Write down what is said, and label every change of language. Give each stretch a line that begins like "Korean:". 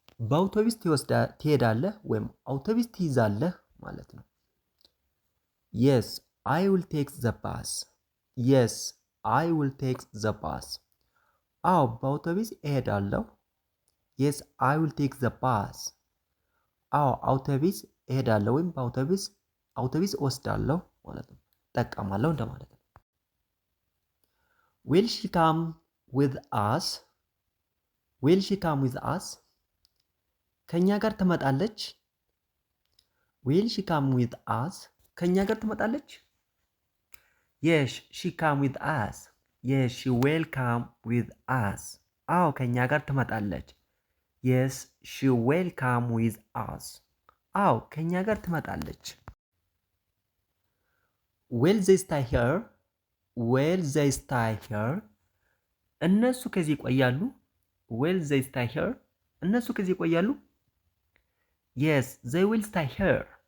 Amharic: በአውቶቡስ ትሄዳለህ ወይም አውቶቡስ ትይዛለህ ማለት ነው።
English: Yes, I will take the bus. Yes, I will take the bus.
Amharic: አዎ በአውቶቡስ እሄዳለሁ።
English: Yes, I will take the bus.
Amharic: አዎ አውቶቡስ እሄዳለሁ ወይም በአውቶቡስ እወስዳለሁ ማለት ነው። እጠቀማለሁ እንደማለት ነው።
English: Will she come with us? Will she come with us?
Amharic: ከኛ ጋር ትመጣለች?
English: Will she come with us?
Amharic: ከኛ ጋር ትመጣለች?
English: Yes, she come with us. Yes, she will come with us.
Amharic: አዎ ከኛ ጋር ትመጣለች።
English: Yes, she will come with us.
Amharic: አዎ ከኛ ጋር ትመጣለች።
English: Will they stay here? Will they stay here?
Amharic: እነሱ ከዚህ ይቆያሉ?
English: Will they stay here?
Amharic: እነሱ ከዚህ ይቆያሉ?
English: Yes, they will stay here.